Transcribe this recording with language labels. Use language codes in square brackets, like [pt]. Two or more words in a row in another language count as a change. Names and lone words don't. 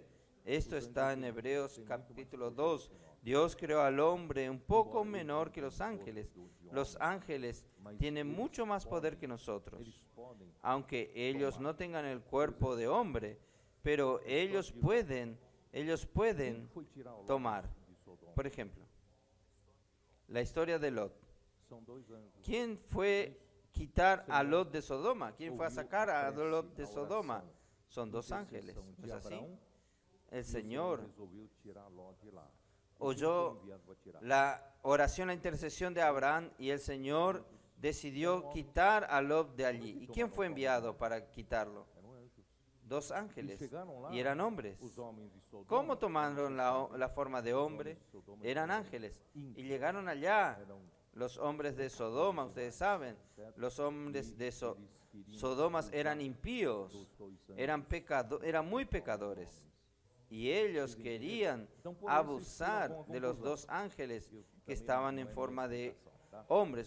[es] Esto está en Hebreos capítulo 2. Dios creó al hombre un poco menor que los ángeles. Los ángeles tienen mucho más poder que nosotros. Aunque ellos no tengan el cuerpo de hombre, pero ellos pueden [pt] Foi tirar Ló [es] tomar. [pt] de Sodoma. [es] Por ejemplo, la historia de Lot. [pt] São dois anjos. [es] ¿Quién fue quitar a Lot de Sodoma? ¿Quién fue a sacar a Lot de Sodoma? Son dos ángeles. ¿No es así? El Señor [pt] Resolveu tirar Ló de lá. [es] oyó [pt] Foi enviado para tirar. [es] la oración, la intercesión de Abraham, y el Señor decidió quitar a Lot de allí. ¿Y quién fue enviado para quitarlo? [pt] Eram anjos. [es] Dos ángeles, [pt] chegaron lá [es] y eran hombres. [pt] Os homens de Sodoma. [es] ¿Cómo tomaron la forma de hombre? Eran ángeles. Y llegaron allá [pt] Eram [es] los hombres de Sodoma, ustedes saben, los hombres de Sodoma eran impíos, eran muy pecadores. Y ellos querían abusar de los dos ángeles que estaban en forma de hombres.